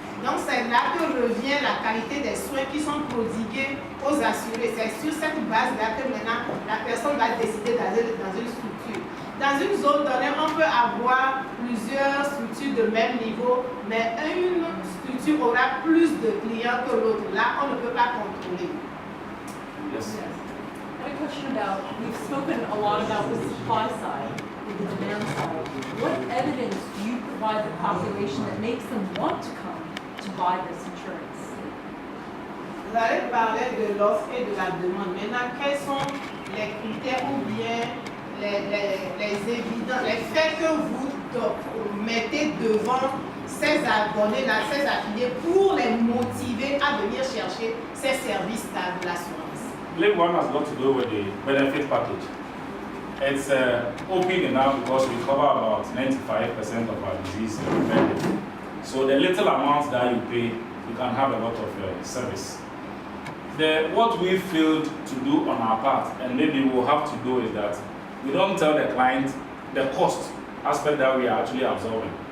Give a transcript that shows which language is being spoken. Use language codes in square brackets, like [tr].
[fr] Donc c'est là que revient la qualité des soins qui sont prodigués aux assurés. C'est sur cette base-là que maintenant la personne va décider d'aller dans une structure. Dans une zone donnée, on peut avoir plusieurs structures de même niveau, mais une structure aura plus de clients que l'autre. Là, on ne peut pas contrôler. [en] Yes. I have a question about, we've spoken a lot about the supply side, the demand side. What evidence do you provide the population that makes them want to come to buy this insurance? [fr] Vous allez parler de l'offre et de la demande. Maintenant, quels sont les critères ou bien les évidents, les faits que vous mettez devant ces abonnés-là, ces affiliés, pour les motiver à venir chercher ces services-là de l'assurance? [en] Level one has got to do with the benefit package. It's open enough because we cover about 95% of our disease prevention. So the little amount that you pay, you can have a lot of service. What we failed to do on our part, and maybe we'll have to do, is that we don't tell the client the cost aspect that we are actually absorbing.